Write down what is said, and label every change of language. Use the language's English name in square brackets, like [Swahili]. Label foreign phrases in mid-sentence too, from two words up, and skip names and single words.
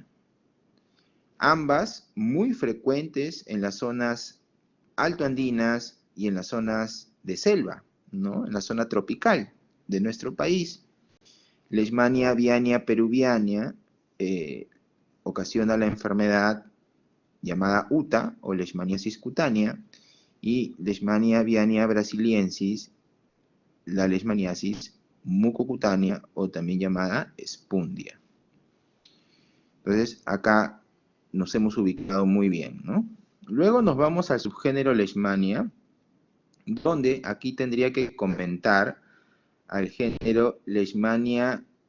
[Spanish] Ambas muy frecuentes en las zonas altoandinas y en las zonas de selva, ¿no? En la zona tropical de nuestro país. Leishmania viania peruviana ocasiona la enfermedad llamada UTA o leishmaniasis cutánea, y Leishmania aviania brasiliensis, la leishmaniasis mucocutánea o también llamada espundia. Entonces acá nos hemos ubicado muy bien, ¿no? Luego nos vamos al subgénero Leishmania, donde aquí tendría que comentar al género Leishmania,